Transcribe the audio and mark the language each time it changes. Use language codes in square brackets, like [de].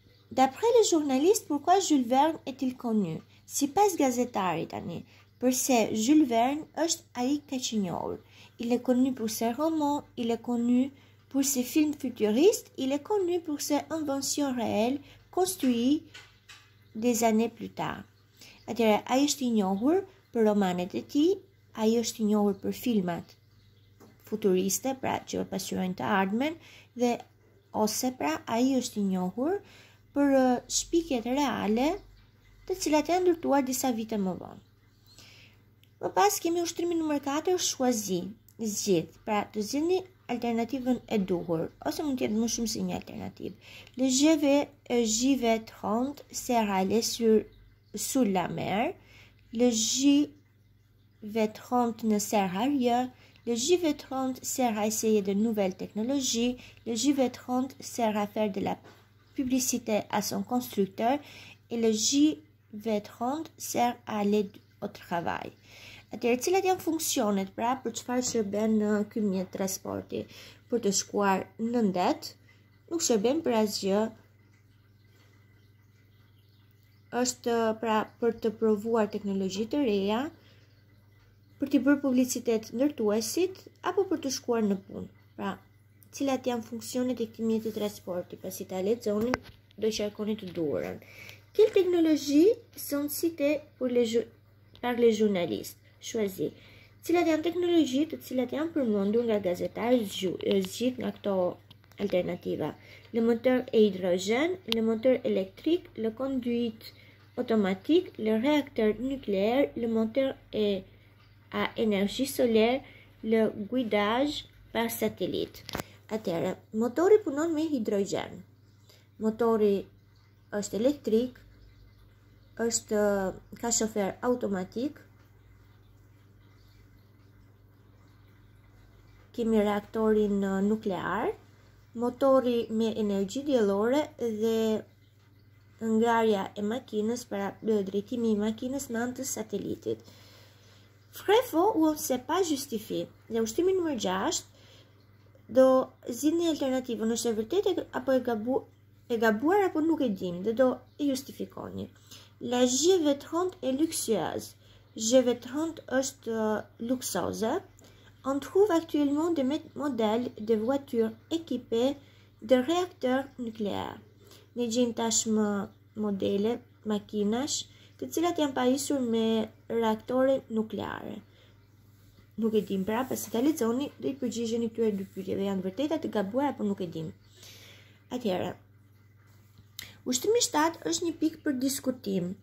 [fr] D'après le journaliste, pourquoi Jules Verne est-il connu? [sq] Sipas gazetarit tani, përse Jules Verne është ai kaq i njohur. [fr] Il est connu pour ses romans, il est connu pour ses films futuristes, il est connu pour ses inventions réelles construites des années plus tard. [sq] Atëherë, ai është i njohur për romanet e tij, ai është i njohur për filmat futuriste, pra që pasqyrojnë të ardhmen, dhe ose pra ai është i njohur për shpikjet reale të cilat janë ndërtuar disa vite më vonë. Më pas kemi ushtrimin numër 4, [fr] choisi, [sq] zgjidh, pra të zgjidhni alternativën e duhur, ose mund të jetë më shumë se një alternativë. [fr] Le JV30 sert à aller sous la mer. Le JV30 ne sert à rien. Le JV30 sert à essayer de nouvelles technologies. Le JV30 sert à faire de la publicité à son constructeur. Et le JV30 sert à aller au travail. [sq] Atëherë, cilat janë funksionet pra për çfarë shërben ky mjet transporti? Për të shkuar në ndet, nuk shërben për asgjë. Është pra për të provuar teknologji të reja, për t'i bërë publicitet ndërtuesit apo për të shkuar në punë. Pra, cilat janë funksionet e këtij mjeti transporti? Pasi ta lexoni, do qarkoni të duhurën. [fr] Quelles technologies sont citées par les journalistes? Choisi. [sq] Cilat janë teknologji të cilat janë përmendur nga gazetarët, zgjidh nga këto alternativa. Le moteur à hydrogène, le moteur électrique, le conduite automatique, le réacteur nucléaire, le moteur à énergie solaire, le guidage par satellite. Atëherë, motori punon me hidrogjen. Motori është elektrik, ka shofer automatik. Kemi reaktorin nuklear, motori me energji diellore dhe ngrarja e makinës, para drejtimi i makinës në anë të satelitit. [fr] Vrai, faux ou on sait pas justifie. [sq] Dhe ushtimi numër 6 do zgjidhni alternativën, është e vërtetë apo e gabuar apo nuk e dim, dhe do e justifikoni. [fr] La JV30 est luxueuse. [sq] JV30 është luksoze. [fr] On trouve actuellement des modèles de voitures équipées de réacteurs nucléaires. [sq] Ne gjejmë tashmë modele makinash të cilat janë pajisur me reaktore nukleare. Nuk e dim pra, pasi ta lexoni do i përgjigjeni këtyre dy pyetjeve, janë vërteta të gabuara apo nuk e dim. Atëherë, ushtimi 7 është një pikë për diskutim.